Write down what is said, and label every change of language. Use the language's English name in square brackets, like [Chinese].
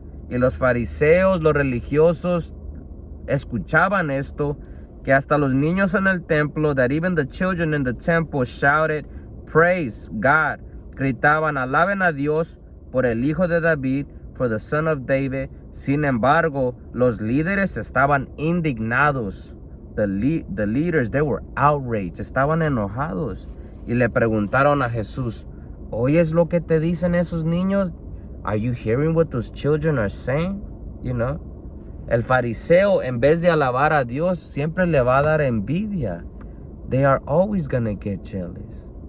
[Spanish] Y los fariseos, los religiosos, escuchaban esto, que hasta los niños en el templo, [English] that even the children in the temple shouted, praise God. [Spanish] Gritaban, alaben a Dios por el hijo de David, [English] for the son of David. [Spanish] Sin embargo, los líderes estaban indignados. [English] The leaders, they were outraged, [Spanish] estaban enojados. Y le preguntaron a Jesús, ¿oyes lo que te dicen esos niños? [English] Are you hearing what those children are saying? You know? [Spanish] El fariseo, en vez de alabar a Dios, siempre le va a dar envidia. [English] They are always gonna get jealous.